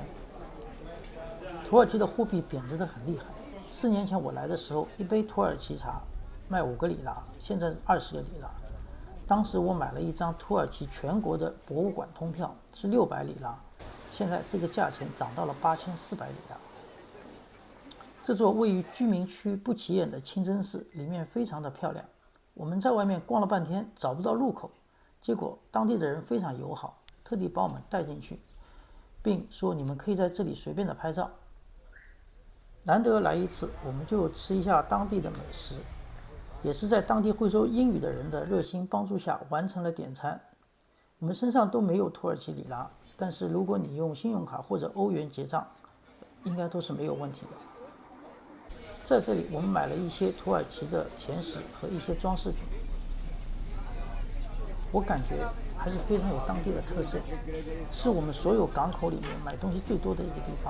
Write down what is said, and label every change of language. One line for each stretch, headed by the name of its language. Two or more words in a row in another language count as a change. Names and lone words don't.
Chinese: 土耳其的貨幣貶值得很厲害。4年前我來的時候，一杯土耳其茶賣5個里拉，現在是20個里拉。當時我買了一張土耳其全國的博物館通票，是600里拉，現在這個價錢漲到了8400里拉。這座位於居民區不起眼的清真寺裡面非常的漂亮，我們在外面逛了半天找不到入口，結果當地的人非常友好，特地把我們帶進去，並說你們可以在這裡隨便的拍照。難得來一次，我們就吃一下當地的美食，也是在當地會說英語的人的熱心幫助下完成了點餐。我們身上都沒有土耳其里拉，但是如果你用信用卡或者歐元結賬，應該都是沒有問題的。在這裡我們買了一些土耳其的甜食和一些裝飾品，我感覺還是非常有當地的特色，是我們所有港口裡面買東西最多的一個地方。